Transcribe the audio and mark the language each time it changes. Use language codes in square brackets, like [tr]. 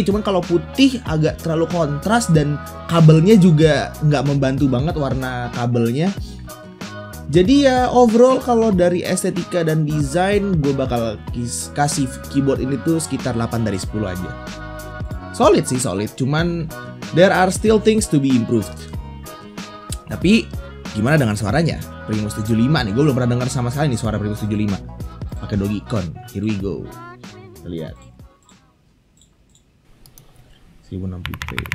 [id] Cuman kalau putih agak terlalu kontras dan kabelnya juga nggak membantu banget warna kabelnya. Jadi ya overall kalau dari estetika dan desain gue bakal kasih keyboard ini tuh sekitar 8 dari 10 aja. Solid sih, cuman [en] there are still things to be improved. [id] Tapi gimana dengan suaranya? Primus 75 nih, gue belum pernah dengar sama sekali nih suara Primus 75 pakai Dogecoin. [en] Here we go. [id] Kita lihat 1060p.